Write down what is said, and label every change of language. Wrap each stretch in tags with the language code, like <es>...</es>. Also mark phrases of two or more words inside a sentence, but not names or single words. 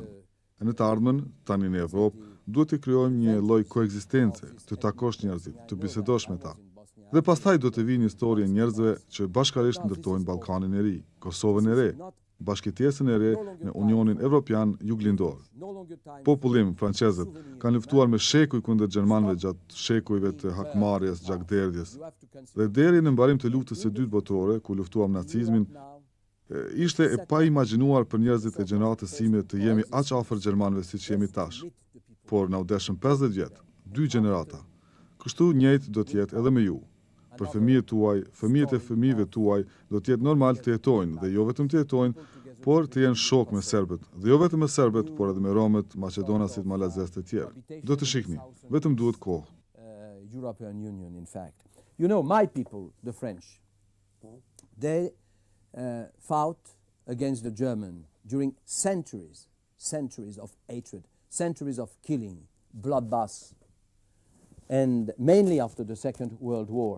<sq>E në të ardhmen, tani në Evropë, duhet të krijojmë një lloj koekzistence, të takosh njerëzit, të bisedosh me ta. Dhe pastaj do të vinë historia njerëzve që bashkarisht ndërtojnë Ballkanin e ri, Kosovën e re. bashkëtesën e re në Unionin Evropian Juglindor.</sq> <en>No longer time</en> <sq>Popullim francezët kanë luftuar me shekuj kundër gjermanëve gjatë shekujve të hakmarrjes, gjakderdhjes.</sq> <en>you have to consider</en> <sq>Dhe deri në mbarim të luftës së dytë botërore, ku luftuam nacizmin,</sq> <en>now</en> <sq>ishte e pa imagjinuar për njerëzit e gjeneratës sime të jemi aq afër gjermanëve siç jemi tash. Por na u deshën 50 vjet, 2 gjenerata. Kështu njëjtë do të jetë edhe me ju. Për fëmijët tuaj, fëmijët e fëmijëve tuaj do të jetë normal të jetojnë dhe jo vetëm të jetojnë, por të jenë shok me serbët, dhe jo vetëm me serbët, por edhe me romët, maqedonasit, malazes të tjerë. Do të shihni, vetëm duhet kohë.</sq> <en>European Union, in fact. You know, my people, the French, they fought against the German during centuries of hatred, centuries of killing, bloodbaths, and mainly after the Second World War.</en>